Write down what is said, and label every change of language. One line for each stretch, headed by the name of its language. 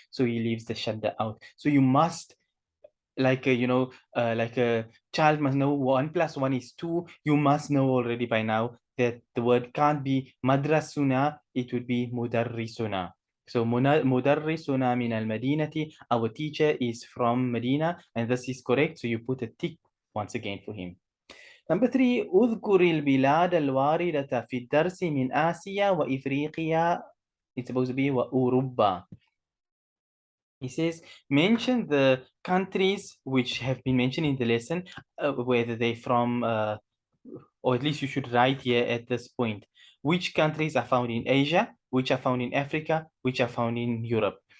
English: So he leaves the shadda out. So you must, like a child must know 1 + 1 is 2. You must know already by now that the word can't be madrasuna, it would be mudarrisuna. So mudarrisuna min al-madinati, our teacher is from Medina, and this is correct, so you put a tick once again for him. Number 3,
Arabic: اذكر البلاد الواردة في الدرس من آسيا وإفريقيا.
English: It's supposed to be وأوروبا. He says, mention the countries which have been mentioned in the lesson, whether they're from, or at least you should write here at this point, which countries are found in Asia, which are found in Africa, which are found in Europe.